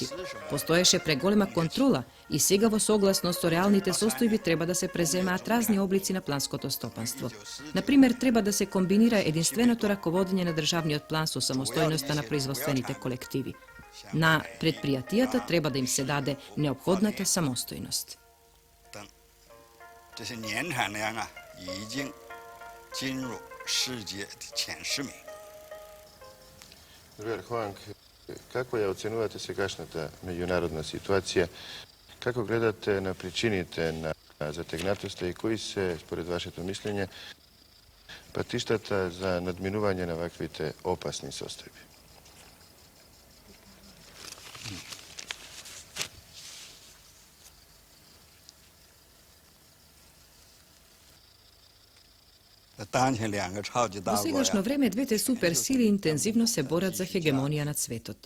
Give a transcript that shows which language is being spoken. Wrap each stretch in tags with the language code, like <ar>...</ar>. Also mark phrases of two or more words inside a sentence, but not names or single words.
<mk>Постоеше преголема контрола и сега во согласност со реалните состојби треба да се преземаат разни облици на планското стопанство. Например, треба да се комбинира единственото раководење на државниот план со самостојноста на производствените колективи. На предпријатијата треба да им се даде неопходната самостојност.</mk> <zh>这些年产量已经进入世界的前10名。</zh> <sr>Drugar Huang, kako je ocenjujete</sr> <mk>сегашната меѓународна ситуација? Како гледате на причините на затегнатоста и кои се, според вашето мислење, патиштата за надминување на ваквите опасни состојби? Во сегашно време двете суперсили интензивно се борат за хегемонија над светот.</mk>